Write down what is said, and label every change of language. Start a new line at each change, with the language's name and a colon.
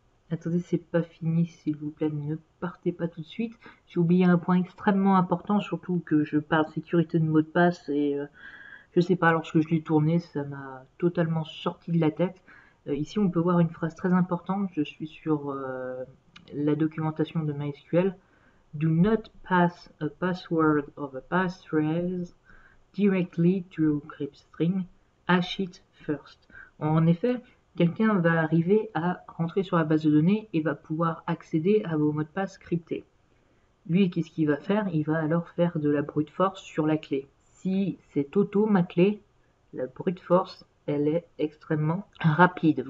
French: Attendez, c'est pas fini, s'il vous plaît, ne partez pas tout de suite. J'ai oublié un point extrêmement important, surtout que je parle sécurité de mot de passe et je sais pas, lorsque je l'ai tourné, ça m'a totalement sorti de la tête. Ici, on peut voir une phrase très importante. Je suis sur la documentation de MySQL.
English: Do not pass a password of a passphrase directly to crypt string. Hash it first.
French: En effet, quelqu'un va arriver à rentrer sur la base de données et va pouvoir accéder à vos mots de passe cryptés. Lui, qu'est-ce qu'il va faire? Il va alors faire de la brute force sur la clé. Si c'est auto ma clé, la brute force, elle est extrêmement rapide.